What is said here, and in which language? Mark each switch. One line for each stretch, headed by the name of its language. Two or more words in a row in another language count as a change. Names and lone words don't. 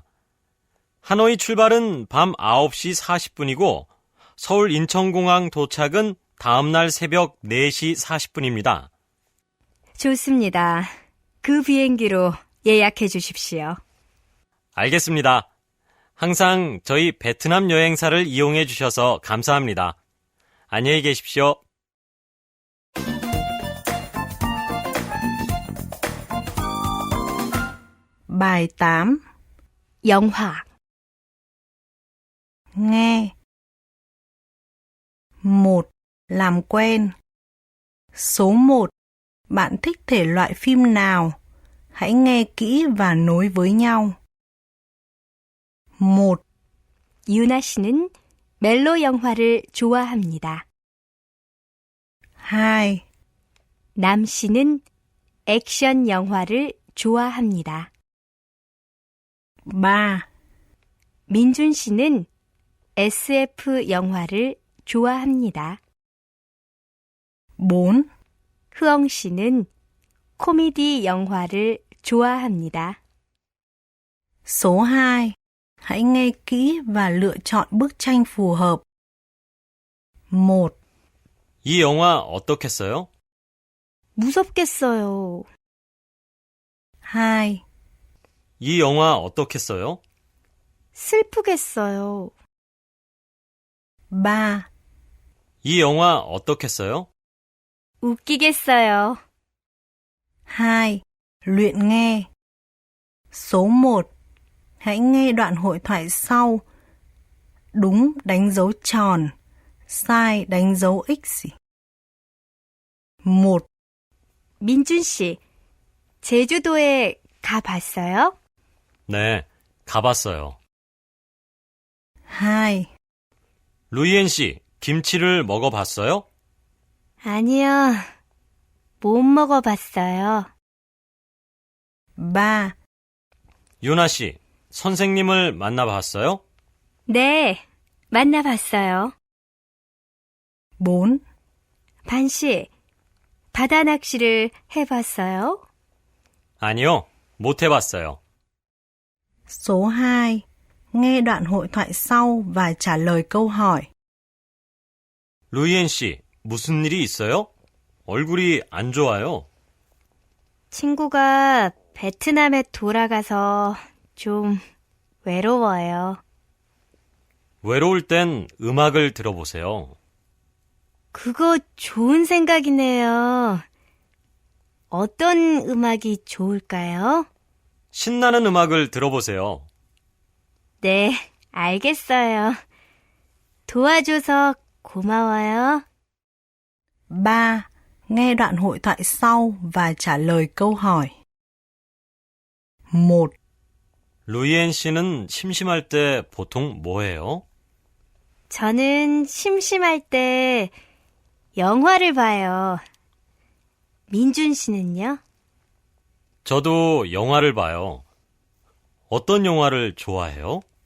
Korean: 하노이 출발은 밤 9시 40분이고 서울 인천공항 도착은 다음날 새벽 4시 40분입니다. 좋습니다. 그 비행기로 예약해 주십시오. 알겠습니다. 항상 저희 베트남 여행사를 이용해 주셔서 감사합니다. 안녕히 계십시오.
Vietnamese: Bài 8.
Korean: 영화.
Vietnamese: Nghe. 1. Làm quen. Số 1. Bạn thích thể loại phim nào? Hãy nghe kỹ và nối với nhau. 1.
Korean: 유나 씨는 멜로 영화를 좋아합니다. 2. 남 씨는 액션 영화를 좋아합니다. 3. 민준 씨는 SF 영화를 좋아합니다. 4. 흐엉 씨는 코미디 영화를 좋아합니다.
Vietnamese: Số 2. Hãy nghe kỹ và lựa chọn bức tranh phù hợp. 1.
Korean: 이 영화 어떻겠어요? 무섭겠어요. 2. 이 영화 어떻겠어요? 슬프겠어요. 3. 이 영화 어떻겠어요? 웃기겠어요. 2.
Vietnamese: Luyện nghe. Số 1. Hãy nghe đoạn hội thoại sau. Đúng đánh dấu tròn, sai đánh dấu X. 1.
Korean: 민준 씨, 제주도에 가봤어요? 네, 가봤어요. 2. 루이엔 씨, 김치를 먹어봤어요? 아니요, 못 먹어봤어요. 3. 유나 씨, 선생님을 만나봤어요? 네, 만나봤어요. 4. 반 씨, 바다 낚시를 해봤어요? 아니요, 못 해봤어요.
Vietnamese: Số 2. Nghe đoạn hội thoại sau và trả lời câu hỏi.
Korean: 루이엔 씨, 무슨 일이 있어요? 얼굴이 안 좋아요. 친구가 베트남에 돌아가서 좀 외로워요. 외로울 땐 음악을 들어보세요. 그거 좋은 생각이네요. 어떤 음악이 좋을까요? 신나는 음악을 들어보세요. 네, 알겠어요. 도와줘서 고마워요. 3.
Vietnamese: Nghe đoạn hội thoại sau và trả lời câu hỏi. 1.
Korean: 루이엔 씨는 심심할 때 보통 뭐 해요? 저는 심심할 때 영화를 봐요. 민준 씨는요? 저도 영화를 봐요. 어떤 영화를 좋아해요?